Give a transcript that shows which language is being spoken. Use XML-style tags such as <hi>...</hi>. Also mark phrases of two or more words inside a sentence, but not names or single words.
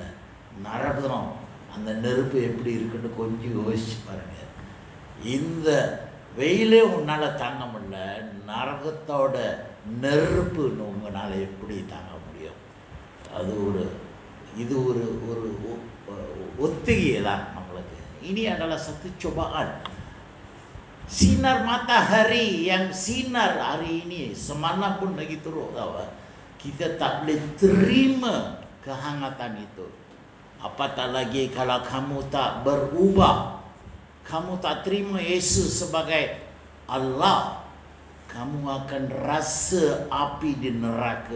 <ta>நரகம் அந்த நெருப்பு எப்படி இருக்குன்னு கொஞ்சம் யோசிச்சு பாருங்கள். இந்த வெயிலே உன்னால் தாங்க முடியல, நரகத்தோட நெருப்புன்னு உங்களால் எப்படி தாங்க முடியும்? அது இது ஒரு ஒத்திகை தான் நம்மளுக்கு.</ta> <ms>Ini adalah satu cobaan. Sinar matahari yang sinar hari ini semanapun lagi turun, kita tak boleh terima kehangatan itu. Apatah lagi kalau kamu tak berubah, kamu tak terima Yesus sebagai Allah, kamu akan rasa api di neraka.</ms>